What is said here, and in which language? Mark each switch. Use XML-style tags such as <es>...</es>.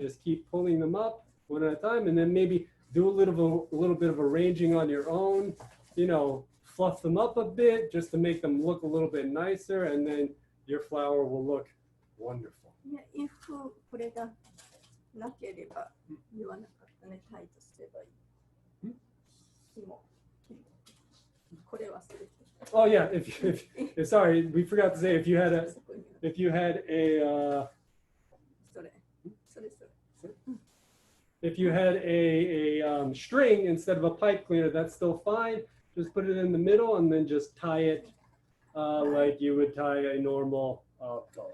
<en>Just keep pulling them up one at a time, and then maybe do a little bit of arranging on your own. You know, fluff them up a bit just to make them look a little bit nicer, and then your flower will look wonderful. Yeah, if</en> <ja>これがなければ言わなかったね、タイトすればいい。紐。これ忘れて。</ja> <en>Oh yeah, if sorry, we forgot to say if you had a</en> <ja>それ。</ja> <en>if you had a string instead of a pipe cleaner, that's still fine. Just put it in the middle and then just tie it like you would tie a normal bow.</en>